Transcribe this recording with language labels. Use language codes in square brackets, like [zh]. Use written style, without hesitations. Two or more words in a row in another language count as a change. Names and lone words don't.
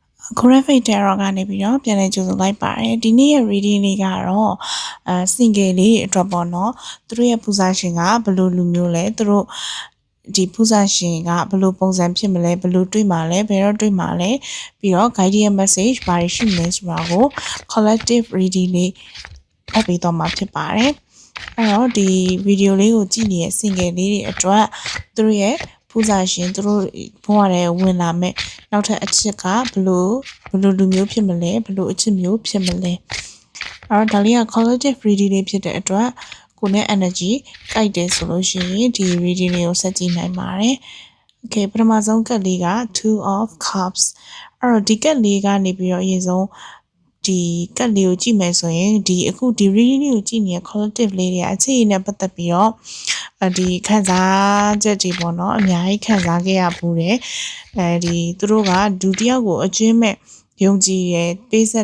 [en] graphic terror [my] ကနေပြီးတော့ပြန်လည်ကြိုဆိုလိုက်ပါတယ်ဒီနေ့ရဲ့ reading လေးကတော့ single လေးအတွက်ပေါ့နော်သူတို့ရဲ့ပူဇာရှင်ကဘယ်လိုလူမျိုးလဲသူတို့ ဒီပူဇာရှင်ကဘယ်လိုပုံစံဖြစ်မလဲဘယ်လိုတွေ့မှာလဲဘယ်တော့တွေ့မှာလဲပြီးတော့ [en] guidance message [my] ဘာတွေ ရှိမလဲဆိုတာကို [en] collective reading [my] လေးဖတ်ပေးတော့မှာဖြစ်ပါတယ်အဲ့တော့ဒီ video လေးကိုကြည့်နေတဲ့ single လေးတွေအတွက်သူတို့ရဲ့ပူဇာရှင်သူတို့ဘဝထဲဝင်လာမဲ့နောက်ထပ်အချစ်ကဘလို့လူမျိုးဖြစ်မလဲဘလို့အချစ်မျိုးဖြစ်မလဲအဲ့တော့ဒါလေးက [en] collective reading [my] လေးဖြစ်တဲ့အတွက်ကိုယ်နဲ့ energy ကိုက်တယ်ဆိုလို့ရှိရင်ဒီ reading လေးကိုဆက်ကြည့် နိုင်ပါတယ် okay ပထမဆုံးကတ်လေးက [en] two of cups [my] အဲ့တော့ဒီကတ်လေးကနေပြီးတော့အရင်ဆုံးဒီကတ်လေးကိုကြည့်မယ်ဆိုရင်ဒီအခုဒီ reading လေးကိုကြည့်နေတဲ့ collective လေးတွေအခြေအနေနဲ့ပတ်သက်ပြီးတော့ဒီခံစားချက်တွေပေါ့နော်အများကြီးခံစားခဲ့ရဘူးတယ်ဒီသူတို့ကဒုတိယကိုအကျွင်းမဲ့ယုံကြည်ရပေးဆက်